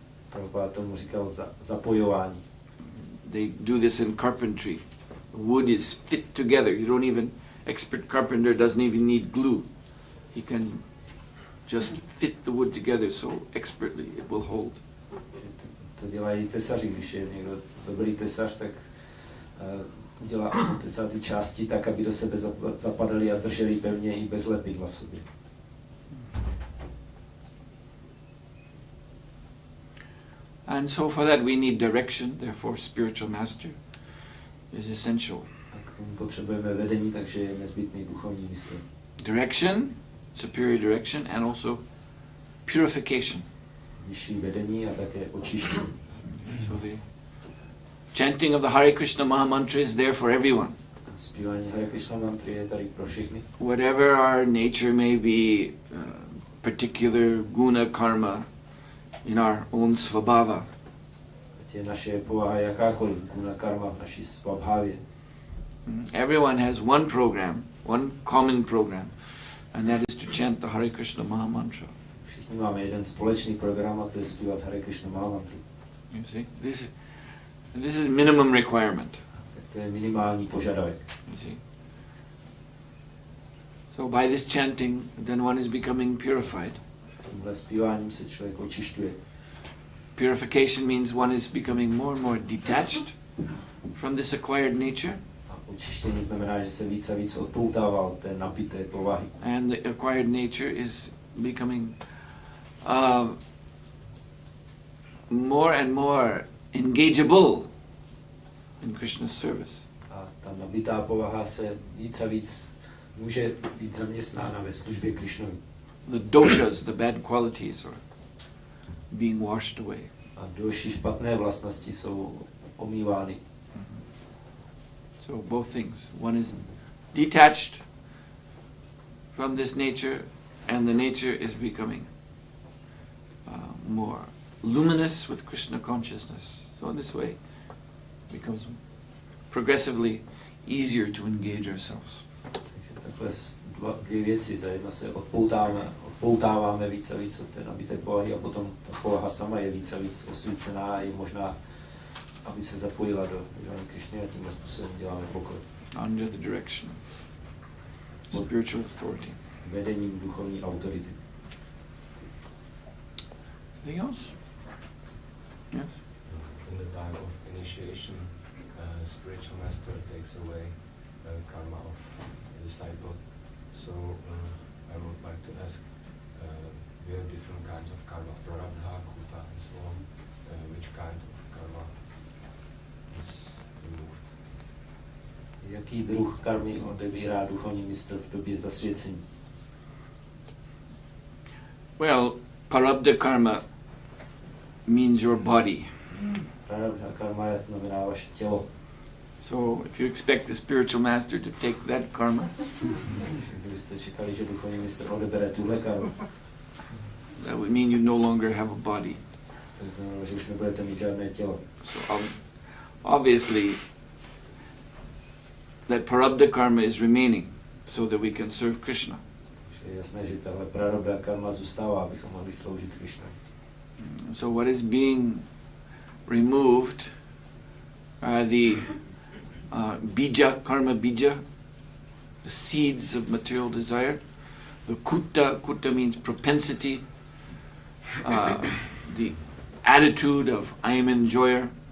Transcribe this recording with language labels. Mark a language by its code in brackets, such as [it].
[cs] Prabhupada tomu říkal zapojování. [en] They do this in carpentry. Wood is fit together. Expert carpenter doesn't even need glue. He can just fit the wood together so expertly it will hold. [cs] To dělají tesaři, když je někdo dobrý tesař, tak udělá tesá ty části tak, aby do sebe zapadaly a držely pevně i bez lepidla v sobě. [en] And so for that we need direction, therefore spiritual master is essential. [cs] A k tomu potřebujeme vedení, takže je nezbytný duchovní mistr. [en] Direction, superior direction, and also purification. [cs] Vyšší vedení a také očištění. [en] So the chanting of the Hare Krishna Maha Mantra is there for everyone. [cs] Zpívání Hare Krishna mantry je tady pro všechny. [en] Whatever our nature may be, particular guna karma in our own svabhava. [cs] Ať je naše povaha jakákoliv, guna karma v naší svabhavě. [en] Everyone has one program, one common program And that is to chant the Hare Krishna Maha Mantra. [cs] Všichni máme jeden společný program a to je zpívat Hare Krishna Maha Mantru. [en] You see, this is minimum requirement. [cs] Tak to je minimální požadavek. [en] You see. So by this chanting, then one is becoming purified. [cs] Tímhle zpíváním se člověk očišťuje. [en] Purification means one is becoming more and more detached from this acquired nature. [cs] A očištění znamená, že se víc a víc odpoutává od té napité povahy. [en] And the acquired nature is becoming more and more engageable in Krishna's service. [cs] A ta nabitá povaha se víc a víc může být zaměstnána ve službě Krishnovi. [en] The doshas, the bad qualities, are being washed away. [cs] A další špatné vlastnosti jsou omývány. [en] So both things. One is detached from this nature, and the nature is becoming more luminous with Krishna consciousness. So in this way, it becomes progressively easier to engage ourselves. [cs] Takže takhle dvě věci. Za jedno se odpoutáváme víc a víc od té nabité povahy a potom ta povaha sama je víc a víc osvícená a je možná, aby se zapojila do Krishny a tímhle způsobem děláme pokrok. [en] Under the direction of spiritual authority. [cs] Vedením duchovní autority. [en] Anything else? Yes? In the time of initiation, spiritual master takes away karma of the disciple. So I would like to ask, we have different kinds of karma, prarabdha, kuta, and so on. Which kind of karma is removed? [cs] Jaký druh karmy odebírá duchovní mistr v době zasvěcení? [en] Well, prarabdha karma means your body. [cs] Prarabdha karma znamená vaše tělo. [en] So if you expect the spiritual master to take that karma, [cs] Kdybyste čekali, že duchovní mistr odebere tuhle karmu, [en] that would mean you no longer have a body. [cs] to znamená, že už nebudete mít žádné tělo. [en] So obviously, that prarabdha karma is remaining so that we can serve Krishna. [cs] Je jasné, že tahle prarabdha karma zůstává, abychom mohli sloužit Krishna. [en] So what is being removed are the bija, karma bija, the seeds of material desire. The kuta means propensity, the attitude of I am enjoyer.